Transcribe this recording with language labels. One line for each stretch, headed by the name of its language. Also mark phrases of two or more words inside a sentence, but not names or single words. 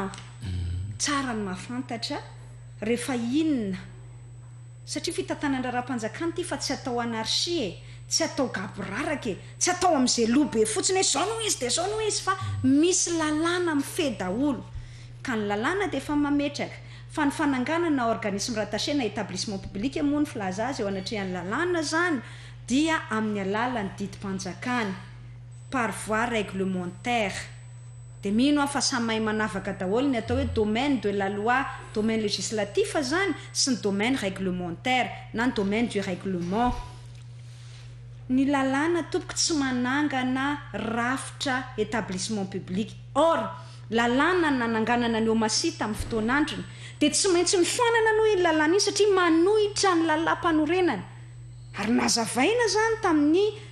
Malagasy: tsara ny mahafantatra rehefa inona satria fitantanana raha-mpanjakana ty fa tsy atao anarchie tsy atao gaboraraka tsy atao amin'izay lobe fotsiny hoe zao no izy dia zao no izy fa misy lalàna mifehy daholo ka ny lalàna dia efa mametraka fa ny fananganana
French: organisme rattaché
Malagasy: na
French: établissement public
Malagasy: moa ny filaza azy eo anatrehan'ny lalàna zany dia amin'ny alalan'ny didim-panjakana
French: par voie réglementaire
Malagasy: dia mino fa samy mahay manavaka daholo ny atao hoe
French: domaine de la loi domaine législatif
Malagasy: zany sy ny
French: domaine réglementaire
Malagasy: na ny
French: domaine du règlement
Malagasy: ny lalàna tompoko tsy manangana rafitra
French: établissement public
Malagasy: or lalàna nananganana ny omasita amin'ny fotoanandrony dia tsy maintsy mifanana noho iny lalàna iny satria manohitra ny lalam-panorenana ary nazavaina zany tamin'ny